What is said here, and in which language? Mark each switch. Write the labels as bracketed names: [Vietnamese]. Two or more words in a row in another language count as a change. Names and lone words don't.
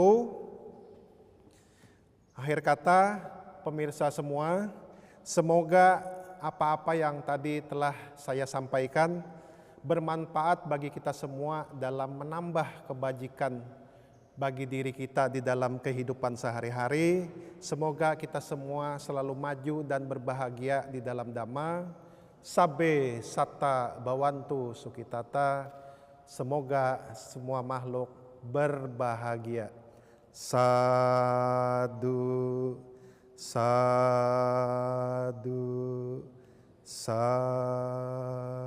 [Indonesian] Akhir kata, pemirsa semua, semoga apa-apa yang tadi telah saya sampaikan bermanfaat bagi kita semua dalam menambah kebajikan bagi diri kita di dalam kehidupan sehari-hari. Semoga kita semua selalu maju dan berbahagia di dalam Dhamma. [Pali] Sabbe satta bhavantu sukhitata. [Indonesian] Semoga semua makhluk berbahagia. [Pali] Sadu, sadu, sadu.